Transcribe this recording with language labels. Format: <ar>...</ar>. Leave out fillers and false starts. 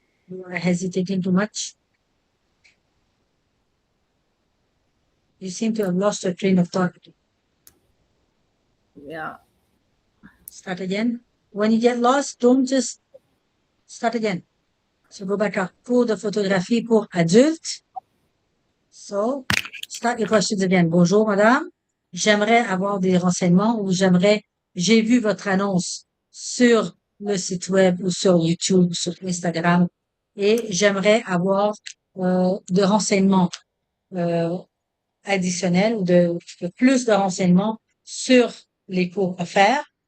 <en>You are hesitating too much. You seem to have lost your train of thought. yeah. Start again. When you get lost, don't just start again. So go back up.</en> <fr>Cours de photographie pour adultes.</fr> <en>So start your questions again.</en> <fr>Bonjour, madame. J'aimerais avoir des renseignements ou j'ai vu votre annonce sur le site web ou sur YouTube, sur Instagram et j'aimerais avoir de renseignements additionnels ou de plus de renseignements sur les cours offerts.</fr>